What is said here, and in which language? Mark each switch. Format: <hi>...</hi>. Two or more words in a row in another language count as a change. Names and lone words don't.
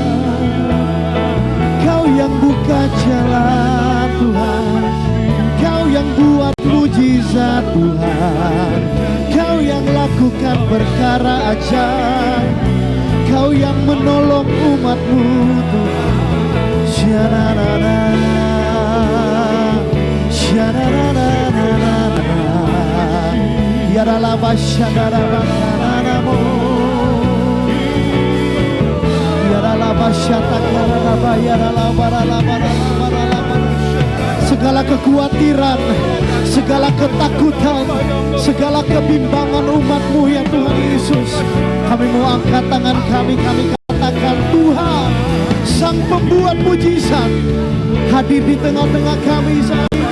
<id>Kau yang buka jalan Tuhan. Kau yang buat mujizat Tuhan. Kau yang lakukan perkara ajaib. Kau yang menolong umat-Mu Tuhan. Sya-na-na-na, sya-na-na-na-na-na, ya-ra-la-ba-sya-da-ra-ba-ka-na-na-mo, ya-ra-la-ba-sya-ta-ka-ra-ra-ba, ya-ra-la-ba-ra-la-ba-ra-la-ba-ra-la-ba. Segala kekhawatiran, segala ketakutan, segala kebimbangan umat-Mu ya Tuhan Yesus, kami mau angkat tangan kami katakan, Tuhan Sang Pembuat Mujizat hadir di tengah-tengah kami saat ini.</id>